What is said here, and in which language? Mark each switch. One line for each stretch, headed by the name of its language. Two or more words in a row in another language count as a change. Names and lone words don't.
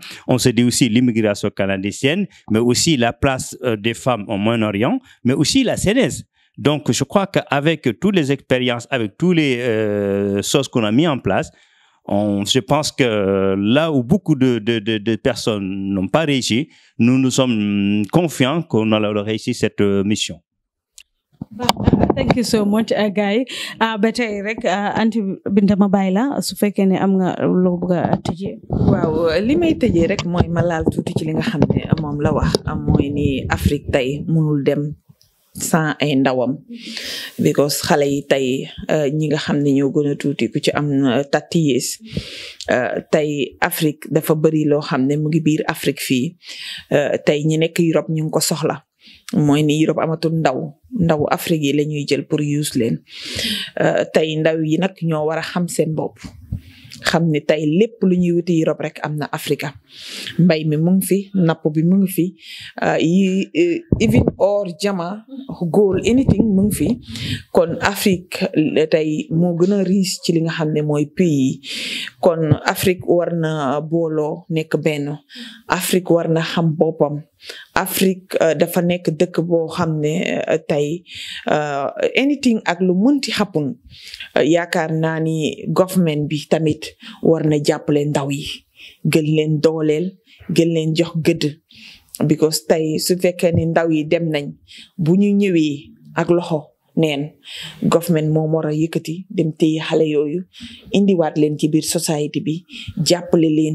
French: On se dit aussi l'immigration canadienne, mais aussi la place des femmes au Moyen-Orient, mais aussi la CNES. Donc, je crois qu'avec toutes les expériences, avec toutes les choses qu'on a mis en place, je pense que là où beaucoup de personnes n'ont pas réussi, nous sommes confiants qu'on allait réussir cette mission.
English: Thank you so much, Guy.
Wolof: Ba tey rek Anti Binta ma bàyyi la su fekkee ne am nga loo bëgg a tëjee. waaw li may tëjee rek mooy ma laal tuuti ci li nga xam ne moom la wax mooy ni Afrique tey mënul dem sans ay ndawam because xale yi tey ñi nga xam ne ñoo gën a tuuti ku ci am 30 years tey Afrique dafa bëri loo xam ne mu ngi biir Afrique fii tey ñi nekk Europe ñu ngi ko soxla mooy ni Europe amatul ndaw Afrique yi la ñuy jël pour use leen tey ndaw yi nag ñoo war a xam seen bopp xam ne tey lépp lu ñuy wuti Europe rek am na Afrique mbay mi mu ngi fi napp bi mu ngi fi
English: even or
Wolof: jama
English: gold anything
Wolof: mu ngi fi kon Afrique tey moo gën a riche ci li nga xam ne mooy pays kon Afrique war na booloo nekk benn Afrique war na xam boppam Afrique dafa nekk dëkk boo xam ne tey anything ak lu mënti happen yaakaar naa ni government bi tamit war na jàppale ndaw yi gën leen dooleel gën leen jox gëdd because tey su fekkee ni ndaw yi dem nañ bu ñu ñëwee ak loxo neen government moom war a yëkkati dem téye xale yooyu indiwaat leen ci biir society bi jàppale leen